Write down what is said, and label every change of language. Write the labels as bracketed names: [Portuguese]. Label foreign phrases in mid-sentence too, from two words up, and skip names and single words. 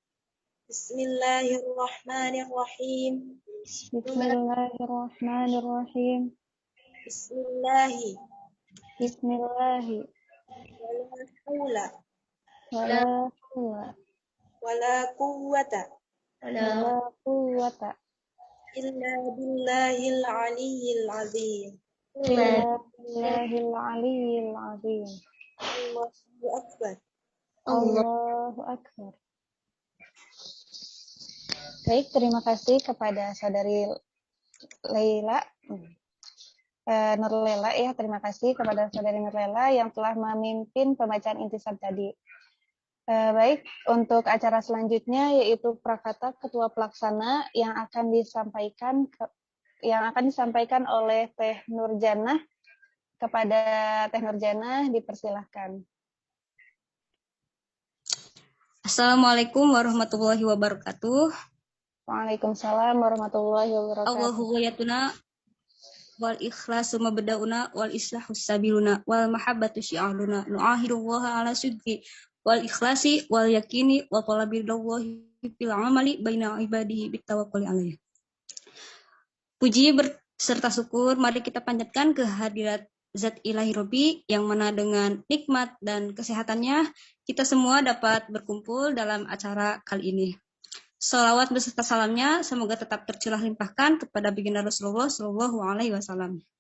[Arabic] بسم الله الرحمن الرحيم. بسم الله الرحمن الرحيم. Bismillahi Bismillahi ولا حول ولا حول ولا قوة ولا قوة إلا بالله العلي العظيم. إلا بالله العلي العظيم. الله أكبر. الله أكبر. [Indonesian] Baik, terima kasih kepada Saudari Laila Nurlela ya, terima kasih kepada Saudari Nurlela yang telah memimpin pembacaan intisab tadi. Baik, untuk acara selanjutnya yaitu prakata ketua pelaksana yang akan disampaikan oleh Teh Nurjanah. Kepada Teh Nurjanah dipersilahkan. [Arabic] السلام عليكم ورحمة الله وبركاته. وعليكم السلام ورحمة الله وبركاته. الله غايتنا والإخلاص مبدؤنا والإصلاح سبيلنا والمحبة شعارنا نعاهد الله على الصدق والإخلاص واليقين وطلب الله في العمل بين عباده بالتوكل عليه. [Indonesian] Puji serta syukur mari kita panjatkan kehadirat Zat Ilahi Robbi yang mana dengan nikmat dan kesehatannya kita semua dapat berkumpul dalam acara kali ini. Salawat beserta salamnya semoga tetap tercurah limpahkan kepada baginda Rasulullah [Arabic] صلى الله عليه وسلم.